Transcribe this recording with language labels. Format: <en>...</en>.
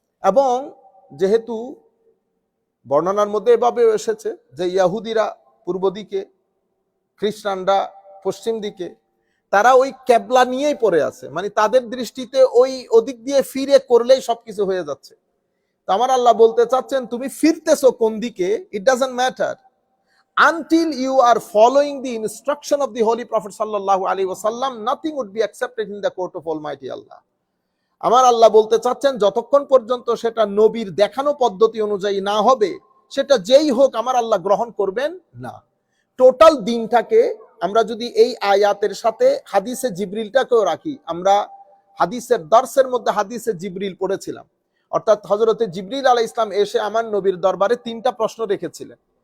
<bn>এবং যেহেতু বর্ণনার মধ্যে এভাবেও এসেছে যে ইহুদিরা পূর্ব দিকে, খ্রিস্টানরা পশ্চিম দিকে, তারা ওই কেবলা নিয়েই পড়ে আছে, মানে তাদের দৃষ্টিতে ওই ওদিক দিয়ে ফিরে করলেই সবকিছু হয়ে যাচ্ছে। তো আমার আল্লাহ বলতে চাচ্ছেন, তুমি ফিরতেছো কোন দিকে,</bn> <en>It doesn't matter until you are following the instruction of the holy prophet sallallahu alaihi wasallam, nothing would be accepted in the court of almighty Allah.</en> <bn>আমার আল্লাহ বলতে চাচ্ছেন, যতক্ষণ পর্যন্ত সেটা নবীর দেখানো পদ্ধতি অনুযায়ী না হবে, সেটা যেই হোক আমার আল্লাহ গ্রহণ করবেন না। টোটাল দিনটাকে আমরা যদি এই আয়াতের সাথে হাদিসে জিবরিলটাকেও রাখি, আমরা হাদিসের দর্সের মধ্যে হাদিসে জিবরিল পড়েছিলাম, অর্থাৎ হযরতে জিবরিল আলাইহিস সালাম এসে আমার নবীর দরবারে 3টা প্রশ্ন রেখেছিলেন।</bn>